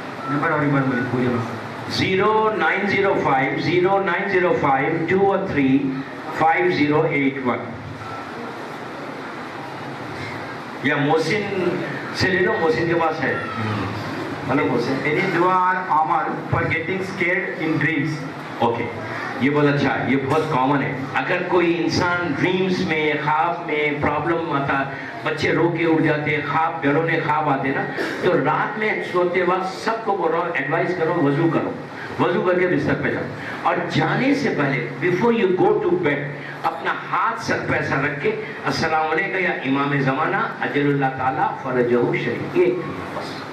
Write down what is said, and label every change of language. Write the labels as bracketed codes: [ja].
[hi] Number और एक बार बोलिए पूरी बात। 0905 213 5081। या मोहसिन से ले लो, मोहसिन के पास है। Hello Mohsin. [en] Any dua or amal for getting scared in dreams? [hi] Okay, ये बहुत अच्छा है, ये बहुत कॉमन है। अगर कोई इंसान ड्रीम्स में, ख्वाब में प्रॉब्लम आता, बच्चे रो के उठ जाते हैं, ख्वाब डरोने ख्वाब आते ना, तो रात में सोते वक्त सबको बोल रहा हूँ, एडवाइस करो, वजू करो, वजू करके बिस्तर पे जाओ और जाने से पहले [en] before you go to bed [hi] अपना हाथ सर पे ऐसा रख के [ar] अस्सलाम वालेकुम या इमाम ज़माना अजलुल्लाह ताला फरजहु शरीफ, [hi] ये बस।